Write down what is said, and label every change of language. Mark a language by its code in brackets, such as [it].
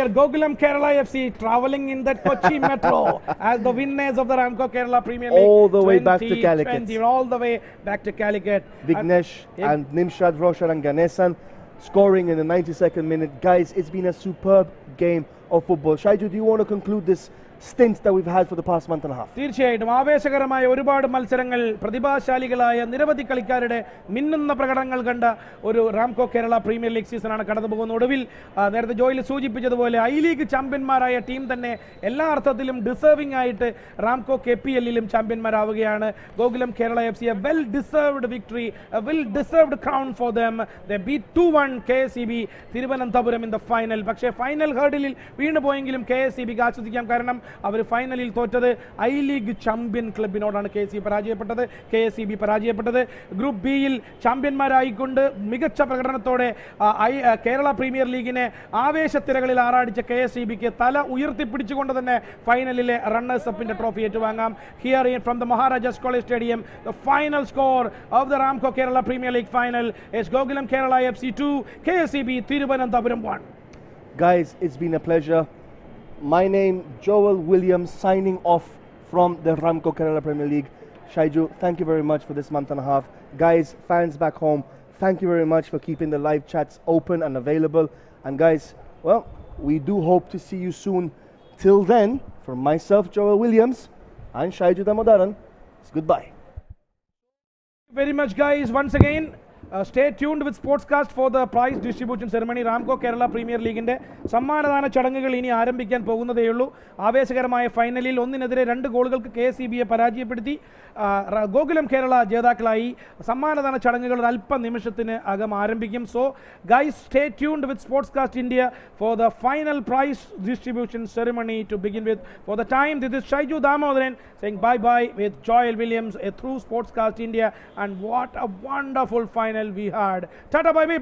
[en] earlier, Gokulam Kerala FC traveling in that Kochi metro as the winners of the Ramco Kerala Premier League. All the way back to Calicut. All the way back to Calicut. Vignesh and Nimshad Roshan and Ganesan scoring in the 92nd minute. Guys, it's been a superb game of football. Shaiju, do you want to conclude this stint that we've had for the past month and a half? [ml] തീർച്ചയായിട്ടും ആവേശകരമായ ഒരുപാട് മത്സരങ്ങൾ, പ്രതിഭാശാലികളായ നിരവധി കളിക്കാരുടെ മിന്നുന്ന പ്രകടനങ്ങൾ കണ്ട ഒരു റാംകോ കേരള പ്രീമിയർ ലീഗ് സീസണാണ് കടന്നു പോകുന്നത്. ഒടുവിൽ നേരത്തെ ജോയിൽ സൂചിപ്പിച്ചതുപോലെ ഐ ലീഗ് ചാമ്പ്യന്മാരായ ടീം തന്നെ എല്ലാ അർത്ഥത്തിലും ഡിസേർവിംഗ് ആയിട്ട് Ramco KPL-ലും ചാമ്പ്യന്മാരാവുകയാണ്. [en] Gokulam Kerala FC a well deserved victory, a well deserved crown for them. They beat 2-1 KSEB Thiruvananthapuram in the final. [ml] പക്ഷേ ഫൈനൽ ഹേർഡിലിൽ വീണുപോയെങ്കിലും KSEBക്ക് ആസ്വദിക്കാം. കാരണം അവർ ഫൈനലിൽ തോറ്റത് ഐ ലീഗ് ചാമ്പ്യൻ ക്ലബിനോടാണ്. KSEB പരാജയപ്പെട്ടത്. ഗ്രൂപ്പ് ബിയിൽ ചാമ്പ്യന്മാരായിക്കൊണ്ട് മികച്ച പ്രകടനത്തോടെ കേരള പ്രീമിയർ ലീഗിനെ ആവേശത്തിരകളിൽ ആറാടിച്ച KSEBക്ക് തല ഉയർത്തിപ്പിടിച്ചുകൊണ്ട് തന്നെ ഫൈനലിലെ runners അപ്പിന്റെ trophy ഏറ്റുവാങ്ങാം. [en] Here from the Maharaja's college stadium, the final score of the Ramco Kerala premier league final is Gokulam Kerala FC 2, KSEB Thiruvananthapuram 1. Guys, it's been a pleasure. My name, Joel Williams, signing off from the Ramco Kerala Premier League. Shaiju, thank you very much for this month and a half. Guys, fans back home, thank you very much for keeping the live chats open and available. And guys, well, we do hope to see you soon. Till then, from myself, Joel Williams, and Shaiju Damodaran, it's goodbye. Very much, guys. Once again, stay tuned with Sportscast for the prize distribution ceremony. [ml] Ramco Kerala Premier Leagueന്റെ സമ്മാനദാന ചടങ്ങുകൾ ഇനി ആരംഭിക്കാൻ പോകുന്നതേയുള്ളൂ. ആവേശകരമായ ഫൈനലിൽ 1-2 ഗോളുകൾക്ക് KSEBയെ പരാജയപ്പെടുത്തി ഗോകുലം കേരള ജേതാക്കളായി. സമ്മാനദാന ചടങ്ങുകൾ അല്പ നിമിഷത്തിന് അകം ആരംഭിക്കും. [en] So guys, stay tuned with Sportscast India for the final prize distribution ceremony to begin with. For the time, this is Shaiju Damodaran saying bye-bye with Joel Williams through Sportscast India. And what a wonderful final we had. Tata bye-bye.